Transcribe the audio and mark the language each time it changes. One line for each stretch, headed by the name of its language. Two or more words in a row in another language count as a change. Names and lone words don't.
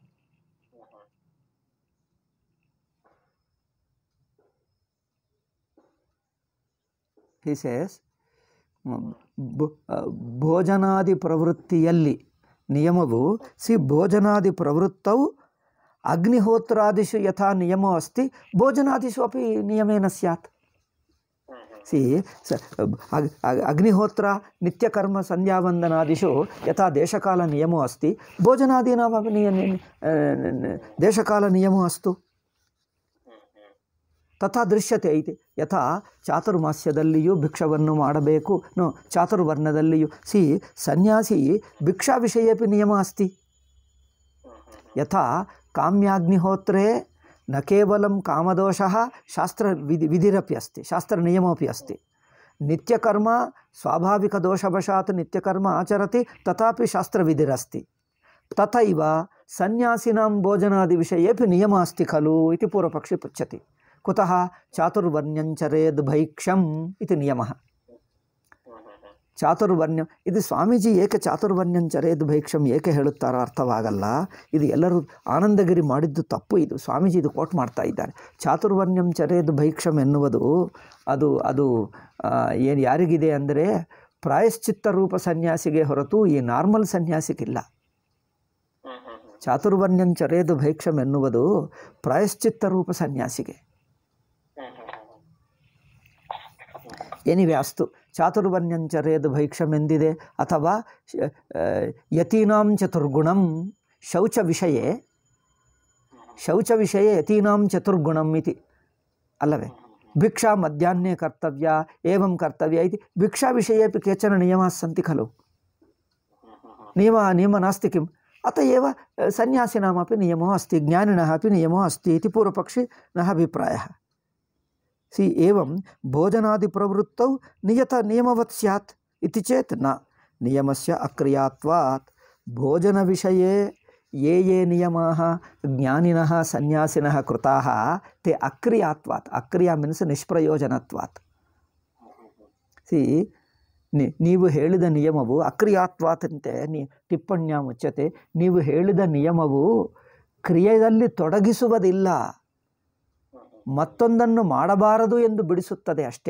English: He says,
Kannada: ಭೋಜನಾದಿ ಪ್ರವೃತ್ತಿಯಲ್ಲಿ ನಿಯಮವು ಭೋಜನಾದಿ ಪ್ರವೃತ್ತವು
Sanskrit: ಅಗ್ನಿಹೋತ್ರಾದಿಷು ಯಥಾ ನಿಯಮೋ ಅಸ್ತಿ ಭೋಜನಾದಿಷು ಅಪಿ ನಿಯಮೇನ ಸ್ಯಾತ್. ಅಗ್ನಿಹೋತ್ರ ನಿತ್ಯಕರ್ಮ ಸಂಧ್ಯಾವಂದನಾದಿಷು ಯಥಾ ದೇಶಕಾಲ ನಿಯಮೋ ಅಸ್ತಿ ಭೋಜನಾದೀನಾಮಪಿ ದೇಶಕಾಲ ನಿಯಮೋ ಅಸ್ತು. ತಥಾ ದೃಶ್ಯತೆ ಐತಿ.
Kannada: ಯಥಾ ಚಾತುರ್ಮಾಸ್ಯದಲ್ಲಿಯೂ ಭಿಕ್ಷವನ್ನು ಮಾಡಬೇಕು, ಚಾತುರ್ವರ್ಣದಲ್ಲಿಯೂ
Sanskrit: ಸನ್ಯಾಸಿ ಭಿಕ್ಷಾ ವಿಷಯೇಪಿ ನಿಯಮ ಅಸ್ತಿ. ಯಥಾ ಕಾಮ್ಯಾಗ್ನಿಹೋತ್ರೇ ನ ಕೇವಲಂ ಕಾಮದೋಷಃ ಶಾಸ್ತ್ರ ವಿಧಿರಪಿ ಅಸ್ತಿ, ಶಾಸ್ತ್ರನಿಯಮೋಪಿ ಅಸ್ತಿ. ನಿತ್ಯಕರ್ಮ ಸ್ವಾಭಾವಿಕದೋಷವಶಾತ್ ನಿತ್ಯಕರ್ಮ ಆಚರತಿ ತಥಾಪಿ ಶಾಸ್ತ್ರವಿಧಿರಸ್ತಿ. ತಥೈವ ಸನ್ಯಾಸಿನಾಂ ಭೋಜನಾದಿ ವಿಷಯೇಪಿ ನಿಯಮ ಅಸ್ತಿ ಖಲು ಇತಿ ಪೂರ್ವಪಕ್ಷಿ ಪೃಚ್ಛತಿ. ಕುತಃ ಚಾತುರ್ವರ್ಣ್ಯಂಚರೇದ್ ಭೈಕ್ಷಂ ಇತಿ ನಿಯಮಃ.
Kannada: ಚಾತುರ್ವರ್ಣ್ಯಂ ಇದು ಸ್ವಾಮೀಜಿ ಏಕೆ
Sanskrit: ಚಾತುರ್ವರ್ಣ್ಯಂಚರೇದ್ ಭೈಕ್ಷಂ
Kannada: ಏಕೆ ಹೇಳುತ್ತಾರೋ ಅರ್ಥವಾಗಲ್ಲ. ಇದು ಎಲ್ಲರೂ ಆನಂದಗಿರಿ ಮಾಡಿದ್ದು ತಪ್ಪು. ಇದು ಸ್ವಾಮೀಜಿ ಇದು ಕೋಟ್ ಮಾಡ್ತಾ ಇದ್ದಾರೆ.
Sanskrit: ಚಾತುರ್ವರ್ಣ್ಯಂಚರೇದ್ ಭೈಕ್ಷಂ
Kannada: ಎನ್ನುವುದು ಅದು ಏನು ಯಾರಿಗಿದೆ ಅಂದರೆ ಪ್ರಾಯಶ್ಚಿತ್ತ ರೂಪ ಸನ್ಯಾಸಿಗೆ ಹೊರತು ಈ ನಾರ್ಮಲ್ ಸನ್ಯಾಸಿಗಿಲ್ಲ.
Sanskrit: ಚಾತುರ್ವರ್ಣ್ಯಂಚರೇದ್ ಭೈಕ್ಷಂ
Kannada: ಎನ್ನುವುದು ಪ್ರಾಯಶ್ಚಿತ್ತ ರೂಪ ಸನ್ಯಾಸಿಗೆ.
Sanskrit: ಎನಿವೆ ಅಸ್ತು. ಚಾತುರ್ವರ್ಣ್ಯಂಚರೇದ್ ಭೈಕ್ಷಂ
Kannada: ಎಂದಿದೆ. ಅಥವಾ
Sanskrit: ಯತೀನಾಂ ಚತುರ್ಗುಣಂ ಶೌಚ ವಿಷಯೇ ಯತೀನಾಂ ಚತುರ್ಗುಣಂ ಇತಿ ಅಲ್ಲವೇ. ಭಿಕ್ಷಾ ಮಧ್ಯಾಹ್ನೆ ಕರ್ತವ್ಯ ಏವಂ ಕರ್ತವ್ಯ ಇತಿ ಭಿಕ್ಷಾ ವಿಷಯೇಪಿ ಕೇಚನ ನಿಯಮಾಃ ಸಂತಿ ಖಲು. ನಿಯಮ ನಾಸ್ತಿ ಕಿಂ. ಅತ ಏವ ಸನ್ಯಾಸಿನಾಮಪಿ ನಿಯಮೋ ಅಸ್ತಿ ಜ್ಞಾನಿನಃ ಅಪಿ ನಿಯಮೋ ಅಸ್ತಿ ಇತಿ ಪೂರ್ವಪಕ್ಷಿನಃ ಅಭಿಪ್ರಾಯಃ. ಏವಂ ಭೋಜನಾದಿ ಪ್ರವೃತ್ತೌ ನಿಯಮವತ್ ಸ್ಯಾತ್ ಇತಿ ಚೇತ್ ನ ನಿಯಮಸ್ಯ ಅಕ್ರಿಯಾತ್ವಾತ್. ಭೋಜನ ವಿಷಯೇ ಯೇ ನಿಯಮಾಃ ಜ್ಞಾನಿನಃ ಸನ್ಯಾಸಿನಃ ಕೃತಾಃ ತೇ ಅಕ್ರಿಯಾತ್ವಾತ್. ಅಕ್ರಿಯಾ ಮೀನ್ಸ್ ನಿಷ್ಪ್ರಯೋಜನತ್ವಾತ್.
Kannada: ನೀವು ಹೇಳಿದ ನಿಯಮವು ಅಕ್ರಿಯಾತ್ವಾತ್ ಅಂತೆ ಟಿಪ್ಪಣ್ಯ ಮುಚ್ಚತೆ. ನೀವು ಹೇಳಿದ ನಿಯಮವು ಕ್ರಿಯೆಯಲ್ಲಿ ತೊಡಗಿಸುವುದಿಲ್ಲ, ಮತ್ತೊಂದನ್ನು ಮಾಡಬಾರದು ಎಂದು ಬಿಡಿಸುತ್ತದೆ ಅಷ್ಟೇ.